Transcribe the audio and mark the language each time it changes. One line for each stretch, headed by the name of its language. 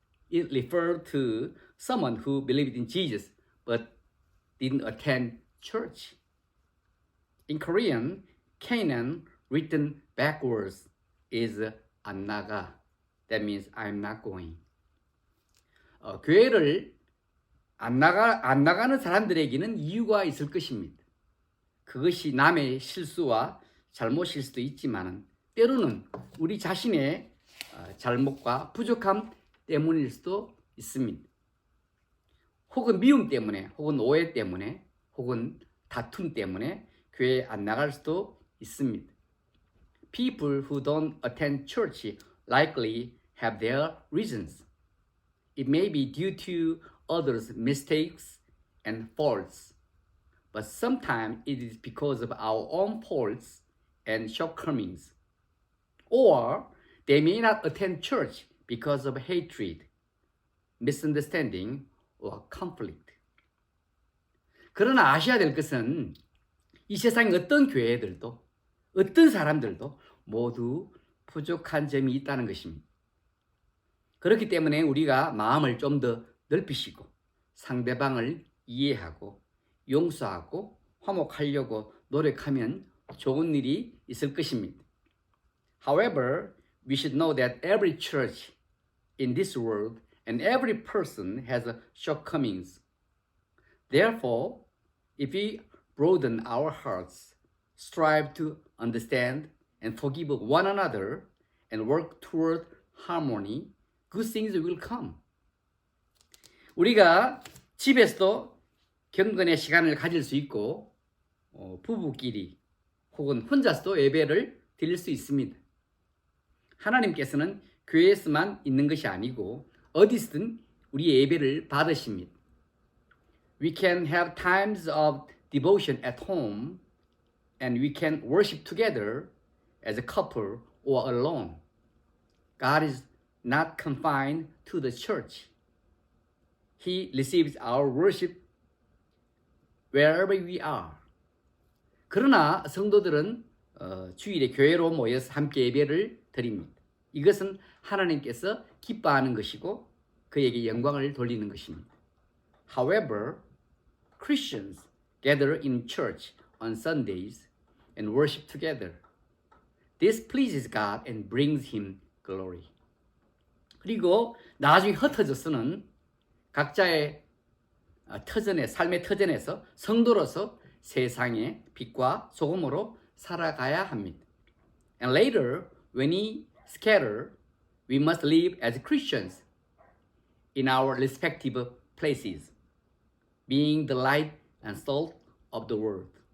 English: It referred to someone who believed in Jesus but didn't attend church. In Korean, Canaan written backwards is
Korean: 안 나가.
English: That means I'm not going.
Korean: 교회를 안 나가는 사람들에게는 이유가 있을 것입니다. 그것이 남의 실수와 잘못일 수도 있지만 때로는 우리 자신의 잘못과 부족함 때문일 수도 있습니다. 혹은 미움 때문에, 혹은 오해 때문에, 혹은 다툼 때문에 교회에 안 나갈 수도 있습니다.
English: People who don't attend church likely have their reasons. it may be due to others' mistakes and faults, but sometimes it is because of our own faults and shortcomings. Or they may not attend church because of hatred, misunderstanding, or conflict.
Korean: 그러나 아셔야 될 것은 이 세상의 어떤 교회들도 어떤 사람들도 모두 부족한 점이 있다는 것입니다. 그렇기 때문에 우리가 마음을 좀 더 넓히시고 상대방을 이해하고 용서하고 화목하려고 노력하면 좋은 일이 있을 것입니다.
English: However, we should know that every church in this world and every person has shortcomings. Therefore, if we broaden our hearts, strive to understand and forgive one another, and work toward harmony, good things will come.
Korean: 우리가 집에서도 경건의 시간을 가질 수 있고 부부끼리 혹은 혼자서도 예배를 드릴 수 있습니다. 하나님께서는 교회에서만 있는 것이 아니고 어디서든 우리의 예배를 받으십니다.
English: We can have times of devotion at home and we can worship together as a couple or alone. God is not confined to the church. He receives our worship wherever we are.
Korean: 그러나 성도들은 주일에 교회로 모여서 함께 예배를 드립니다. 이것은 하나님께서 기뻐하는 것이고 그에게 영광을 돌리는 것입니다.
English: However, Christians gather in church on Sundays and worship together. This pleases God and brings Him glory.
Korean: 그리고 나중에 흩어져서는 각자의 삶의 터전에서 성도로서 세상의 빛과 소금으로 살아가야 합니다.
English: And later, when we scatter, we must live as Christians in our respective places, being the light and salt of the world.